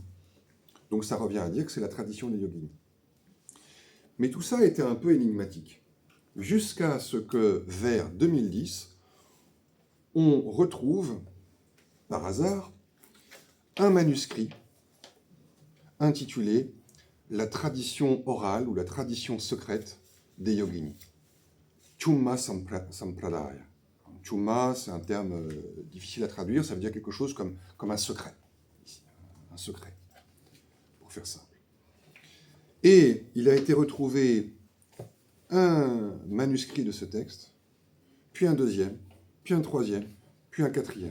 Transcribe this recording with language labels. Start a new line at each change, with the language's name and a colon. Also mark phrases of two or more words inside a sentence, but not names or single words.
French: Donc ça revient à dire que c'est la tradition des yoginis. Mais tout ça était un peu énigmatique. Jusqu'à ce que, vers 2010, on retrouve, par hasard, un manuscrit intitulé « La tradition orale » ou « La tradition secrète des yoginis ». Chumma Sampradaya. Chumma, c'est un terme difficile à traduire, ça veut dire quelque chose comme un secret. Un secret, pour faire simple. Et il a été retrouvé un manuscrit de ce texte, puis un deuxième, puis un troisième, puis un quatrième.